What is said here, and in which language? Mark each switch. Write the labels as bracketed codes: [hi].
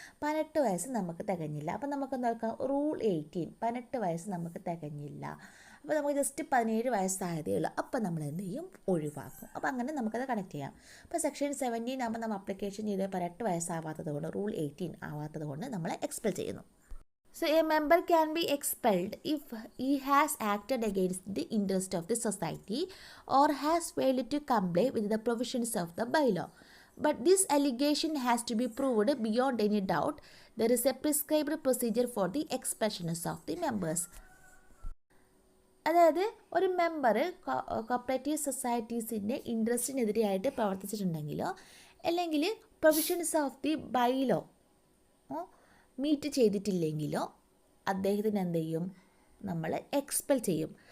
[ml] 18 വയസ്സ് നമുക്ക് തികഞ്ഞില്ല. അപ്പോൾ നമുക്ക് നോക്കാം, റൂൾ 18 18 വയസ്സ് നമുക്ക് തികഞ്ഞില്ല. അപ്പോൾ നമുക്ക് ജസ്റ്റ് 17 വയസ്സായതേ ഉള്ളൂ. അപ്പോൾ നമ്മൾ എന്ത് ചെയ്യും, ഒഴിവാക്കും. അപ്പോൾ അങ്ങനെ നമുക്കത് കണക്ട് ചെയ്യാം. അപ്പോൾ സെക്ഷൻ 17 ആകുമ്പോൾ നമ്മൾ അപ്ലിക്കേഷൻ ചെയ്ത് 18 വയസ്സാവാത്തത് കൊണ്ട്, റൂൾ 18 ആവാത്തത് കൊണ്ട് നമ്മളെ എക്സ്പെൽ ചെയ്യുന്നു. [en] So a member can be expelled if he has acted against the interest of the society or has failed to comply with the provisions of the bylaw. But this allegation has to be proved beyond any doubt. There is a prescribed procedure for the expulsion of the members. [ml] അതായത് ഒരു member cooperative സൊസൈറ്റീസിൻ്റെ ഇൻട്രസ്റ്റിനെതിരെയായിട്ട് പ്രവർത്തിച്ചിട്ടുണ്ടെങ്കിലോ അല്ലെങ്കിൽ [en] provisions of the bylaw [ml] meet ചെയ്തിട്ടില്ലെങ്കിലോ അദ്ദേഹത്തിന് എന്ത് ചെയ്യും, നമ്മൾ expel ചെയ്യും.